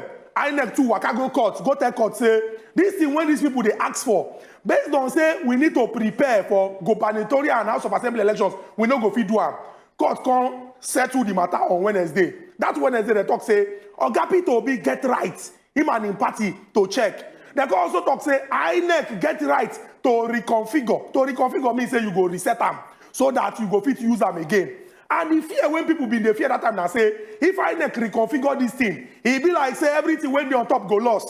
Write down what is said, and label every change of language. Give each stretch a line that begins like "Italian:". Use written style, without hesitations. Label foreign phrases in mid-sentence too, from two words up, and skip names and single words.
Nigerian Pidgin: INEC too waka go court, go tell court say this thing when these people they ask for, based on say we need to prepare for gubernatorial and House of Assembly elections, we no go fit do am. Court come settle the matter on Wednesday. That Wednesday they talk say Oga Peter Obi get right, him and him party to check. They can also talk say INEC get right to reconfigure. To reconfigure means say you go reset them so that you go fit use them again. And the fear when people be in the fear that time now say, if INEC reconfigure this thing, it be like say everything when they on top go lost.